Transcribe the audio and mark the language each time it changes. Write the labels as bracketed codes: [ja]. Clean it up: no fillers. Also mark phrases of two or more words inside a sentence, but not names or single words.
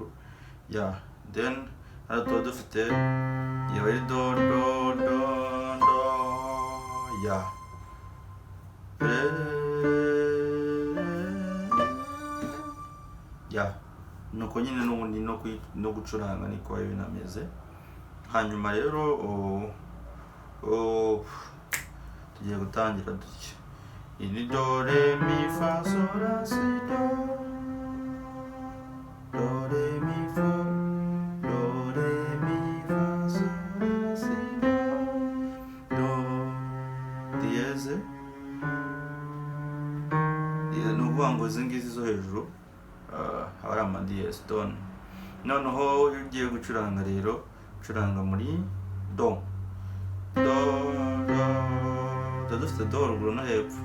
[rw] Then hano tuba dufite iyo ari do nuko nyine n'ubundi no gucuranga niko biba binameze. Hanyuma rero tugiye gutangira dutya. Iyi ni do re mi fa sol la si do, do re mi fa, do re mi fa sol la si do diyeze. Ni ukuvuga ngo izi ngizi zo hejuru haba ari amadiyeze don. Noneho iyo ugiye gucuranga rero ucuranga muri do dufite do ruguru no hepfo.